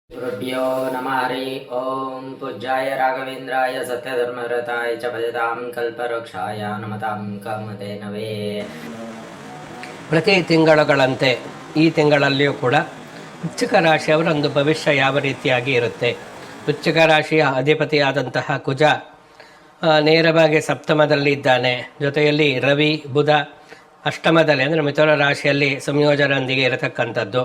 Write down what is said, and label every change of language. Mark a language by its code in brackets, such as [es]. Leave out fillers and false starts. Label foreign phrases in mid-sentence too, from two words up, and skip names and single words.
[sa] गुरुभ्यो नमः हरि ओम पूज्याय राघवेन्द्राय सत्यधर्मरताय च भजतां कल्पवृक्षाय नमतां कामधेनವೇ. [kn] ಪ್ರತಿ ತಿಂಗಳುಗಳಂತೆ ಈ ತಿಂಗಳಲ್ಲಿಯೂ ಕೂಡ ವೃಶ್ಚಿಕ ರಾಶಿಯವರ ಒಂದು ಭವಿಷ್ಯ ಯಾವ ರೀತಿಯಾಗಿ ಇರುತ್ತೆ. ವೃಶ್ಚಿಕ ರಾಶಿಯ ಅಧಿಪತಿಯಾದಂತಹ ಕುಜ ನೇರವಾಗಿ ಸಪ್ತಮದಲ್ಲಿ ಇದ್ದಾನೆ. ಜೊತೆಯಲ್ಲಿ ರವಿ ಬುಧ ಅಷ್ಟಮದಲ್ಲಿ ಅಂದರೆ ಮಿಥುನ ರಾಶಿಯಲ್ಲಿ ಸಂಯೋಜನದೊಂದಿಗೆ ಇರತಕ್ಕಂಥದ್ದು.